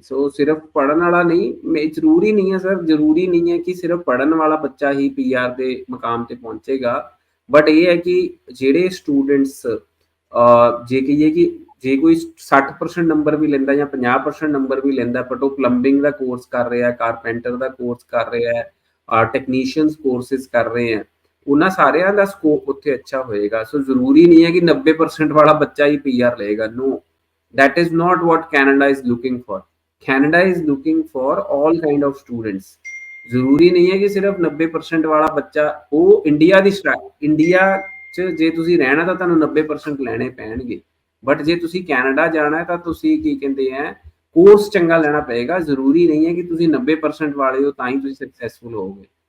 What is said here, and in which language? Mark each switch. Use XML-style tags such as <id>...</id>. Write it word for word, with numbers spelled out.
<pa>ਸੋ ਸਿਰਫ ਪੜ੍ਹਨ ਵਾਲਾ ਨਹੀਂ, ਜ਼ਰੂਰੀ ਨਹੀਂ ਹੈ ਸਰ, ਜ਼ਰੂਰੀ ਨਹੀਂ ਹੈ ਕਿ ਸਿਰਫ ਪੜ੍ਹਨ ਵਾਲਾ ਬੱਚਾ ਹੀ ਪੀਆਰ ਦੇ ਮੁਕਾਮ ਤੇ ਪਹੁੰਚੇਗਾ, ਬਟ ਇਹ ਹੈ ਕਿ ਜਿਹੜੇ ਸਟੂਡੈਂਟਸ ਜੇ ਕਹੀਏ ਕਿ ਜੇ ਕੋਈ ਸੱਠ ਪਰਸੈਂਟ ਨੰਬਰ ਵੀ ਲੈਂਦਾ ਜਾਂ ਪੰਜਾਹ ਪਰਸੈਂਟ ਨੰਬਰ ਵੀ ਲੈਂਦਾ, ਬਟ ਉਹ ਪਲੰਬਿੰਗ ਦਾ ਕੋਰਸ ਕਰ ਰਿਹਾ, ਕਾਰਪੈਂਟਰ ਦਾ ਕੋਰਸ ਕਰ ਰਿਹਾ, ਟੈਕਨੀਸ਼ੀਅਨਸ ਕੋਰਸਿਸ ਕਰ ਰਹੇ ਹੈ, ਉਹਨਾਂ ਸਾਰਿਆਂ ਦਾ ਸਕੋਪ ਉੱਥੇ ਅੱਛਾ ਹੋਏਗਾ। ਸੋ ਜ਼ਰੂਰੀ ਨਹੀਂ ਹੈ ਕਿ ਨੱਬੇ ਪਰਸੈਂਟ ਵਾਲਾ ਬੱਚਾ ਹੀ ਪੀਆਰ ਲਏਗਾ।</pa> <en>No, that is not what Canada is looking for. Canada is looking for all kind of students.</en> <pa>ਜ਼ਰੂਰੀ ਨਹੀਂ ਹੈ ਕਿ ਸਿਰਫ ਨੱਬੇ ਪਰਸੈਂਟ ਵਾਲਾ ਬੱਚਾ ਉਹ ਇੰਡੀਆ ਦੀ ਇੰਡੀਆ 'ਚ ਜੇ ਤੁਸੀਂ ਰਹਿਣਾ ਤਾਂ ਤੁਹਾਨੂੰ ਨੱਬੇ ਪਰਸੈਂਟ ਲੈਣੇ ਪੈਣਗੇ, ਬਟ ਜੇ ਤੁਸੀਂ ਕੈਨੇਡਾ ਜਾਣਾ ਤਾਂ ਤੁਸੀਂ ਕੀ ਕਹਿੰਦੇ ਹੈ ਕੋਰਸ ਚੰਗਾ ਲੈਣਾ ਪਏਗਾ। ਜ਼ਰੂਰੀ ਨਹੀਂ ਹੈ ਕਿ ਤੁਸੀਂ ਨੱਬੇ ਪਰਸੈਂਟ ਵਾਲੇ ਹੋ ਤਾਂ ਹੀ ਤੁਸੀਂ ਸਕਸੈਸਫੁਲ ਹੋਵੋਗੇ।</pa>